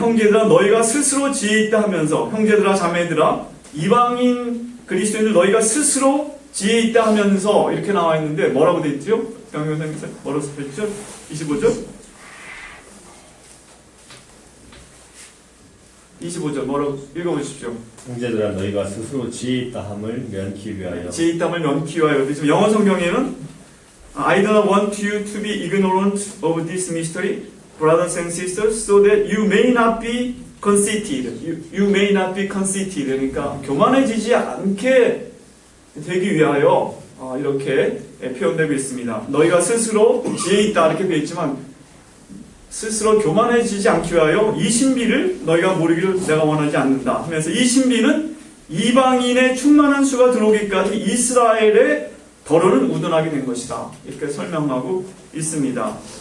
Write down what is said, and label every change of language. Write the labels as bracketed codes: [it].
[ko] 형제들아 너희가 스스로 지혜 있다 하면서, 형제들아 자매들아 이방인 그리스도인들 너희가 스스로 지혜 있다 하면서 이렇게 나와 있는데 뭐라고 되어 있죠? 영영선생님 뭐라고 써있죠? 25절? 25절 뭐라고 읽어보십시오. 형제들아 너희가 스스로 지혜 있다 함을 면키 위하여. 지혜 있다 함을 면키 위하여. 지금 영어 성경에는 [en] I don't want you to be ignorant of this mystery, brothers and sisters, so that you may not be conceited. You may not be conceited. [ko] 그러니까 교만해지지 않게 되기 위하여 이렇게 표현되고 있습니다. 너희가 스스로 지혜 있다 이렇게 되어 있지만 스스로 교만해지지 않기 위하여 이 신비를 너희가 모르기를 내가 원하지 않는다 하면서, 이 신비는 이방인의 충만한 수가 들어오기까지 이스라엘의 더러는 우둔하게 된 것이다 이렇게 설명하고 있습니다.